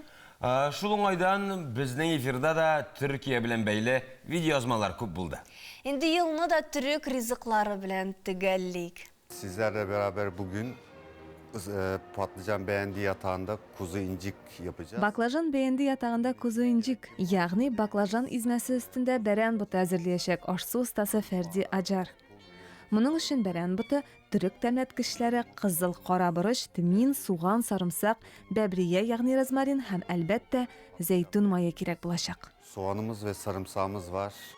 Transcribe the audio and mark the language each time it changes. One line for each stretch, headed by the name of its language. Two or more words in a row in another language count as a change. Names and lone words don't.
Tatar: Шул уңайдан безнең эфирда да Төркия белән бәйле видеоязмалар күп булды. Инде елны да төрек ризыклары белән төгәллик.
Turkish: Sizlerle beraber bugün patlıcan beğendi yatağında kuzu incik yapacağız.
Tatar: Баклажан бәйенди ятагында кузу инжик, ягъни баклажан измәсе өстендә бәрән буты әзерләячәк ашсу ustaсы Фәрди Аджар. Моның өчен бәрән буты төрек тәмләткечләре кызыл кара борыч, тмин, суган, сарымсак, бәбрия ягъни розмарин һәм әлбәттә зәйтүн мае кирәк булачак.
Turkish: Soğanımız ve sarımsağımız var.